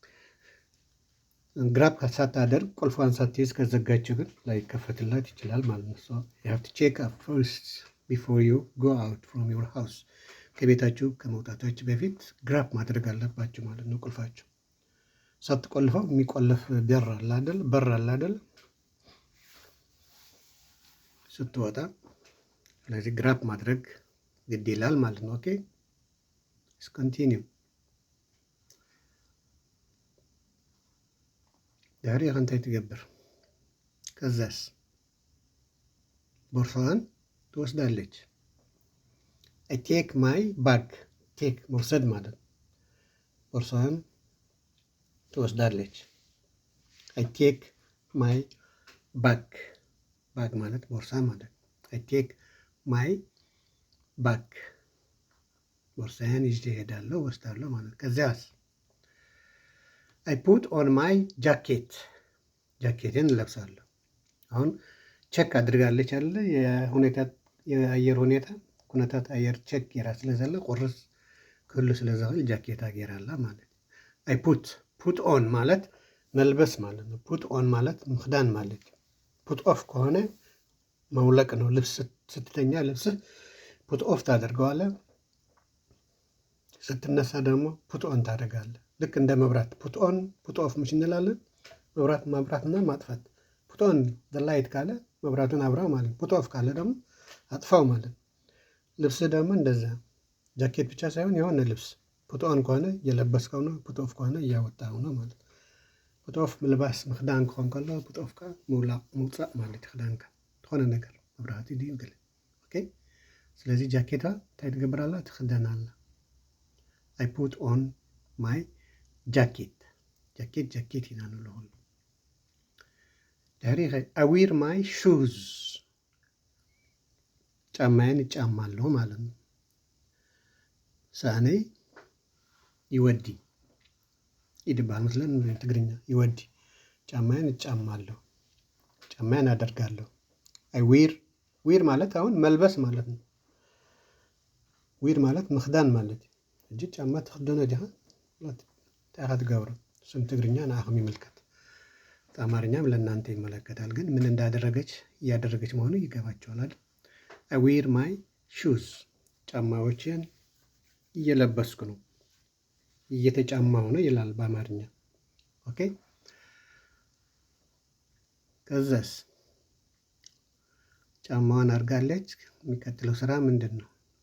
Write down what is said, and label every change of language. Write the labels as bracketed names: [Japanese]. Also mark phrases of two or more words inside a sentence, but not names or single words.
[Amharic] ግራፕ ሳታደርግ ቁልፏን ሳትይዝ ከዘጋችው ግን ላይከፈትላት ይችላል ማለት ነው። [English] So you have to check up first before you go out from your house። [Amharic] ከቤታችሁ ከመውጣታችሁ በፊት ግራፕ ማድረግ አለባችሁ ማለት ነው ቁልፋችሁ። ሳትቆልፈው የሚቆልፍ በር አለ አይደል? ስትወጣ ስለዚህ ግራብ ማድረግ ግድ ይላል ማለት ነው። [English] okay continue [Tigrinya] ዳሪ እንታይ ትገብር? [Amharic] ከዛስ ቦርሳዋን ትወስዳለች። [English] I take my bag [Amharic] ቴክ መውሰድ ማለት ቦርሳዋን ትወስዳለች። [English] I take my bag [Amharic] ባግ ማለት ቦርሳ ማለት [English] I take my bag [Amharic] ቦርሳዬን ይዤ እሄዳለሁ ወስዳለሁ ማለት። ከዚያስ [English] I put on my jacket [Amharic] ጃኬቴን እለብሳለሁ። አሁን ቸክ አድርጋለች አለ የአየር ሁኔታ [Tigrinya] ኩነታት አየር ቸክ ጌራ ስለዘለ ቁርስ ክህሉ ስለዘኽእል ጃኬታ ጌራላ [Amharic] ማለት። [English] I put on [Amharic] ማለት መልበስ ማለት ነው። [English] put on [Amharic] ማለት ምክዳን ማለት። [English] put off [Amharic] ከሆነ መውለቅ ነው። ልብስ ስትተኛ ልብስህ [English] put off [Amharic] ታደርገዋለህ። ስትነሳ ደግሞ [English] put on [Amharic] ታደርጋለህ። ልክ እንደ መብራት [English] put on put off [Amharic] ምሽ እንላለን። መብራት ማብራትና ማጥፋት። [English] put on light [Amharic] ካለ መብራቱን አብራው ማለት፣ [English] put off [Amharic] ካለ ደግሞ አጥፋው ማለት። ልብስ ደግሞ እንደዛ ጃኬት ብቻ ሳይሆን የሆነ ልብስ [English] put on [Amharic] ከሆነ እየለበስከው ነው፣ [English] put off [Amharic] ከሆነ እያወጣው ነው ማለት። [English] put off [Tigrinya] ምልባስ ምክዳን ክኾን ከሎ [English] put off [Tigrinya] ካ ምውፃእ ማለት ክዳንካ ዝኾነ ነገር መብራህቲ ድዩ ገለ [Amharic] ኦኬ። [Tigrinya] ስለዚ ጃኬታ እንታይ ትገብራላ? [English] ትክደናላ። I put on my jacket [Tigrinya] ጃኬት ኢና ንብሎ ኩሉ ድሕሪ [English] I wear my shoes [Amharic] ጫማዬን እጫማለሁ ማለት ነው። [Tigrinya] ሳእነይ ይወዲ ይድባል መስለን ትግርኛ ይወዲ [Amharic] ጫማዬን እጫማለሁ ጫማዬን አደርጋለሁ። [English] I wear [Amharic] ማለት አሁን መልበስ ማለት ነው። ዊር ማለት [Tigrinya] ምክዳን ማለት እጂ ጫማ ትክደኖ ዲኻ እንታይ ኢኻ ትገብሮ? [Amharic] እሱም [Tigrinya] ትግርኛ ንዓኹም ይምልከት፣ [Amharic] አማርኛም ለእናንተ ይመለከታል። ግን ምን እያደረገች መሆኑ ይገባቸዋል አይደል? [English] I wear my shoes [Amharic] ጫማዎችን እየለበስኩ ነው፣ እየተጫማሁ ነው ይላል በአማርኛ። ኦኬ ከዛስ ጫማዋን አድርጋለች። የሚቀጥለው ስራ ምንድን ነው?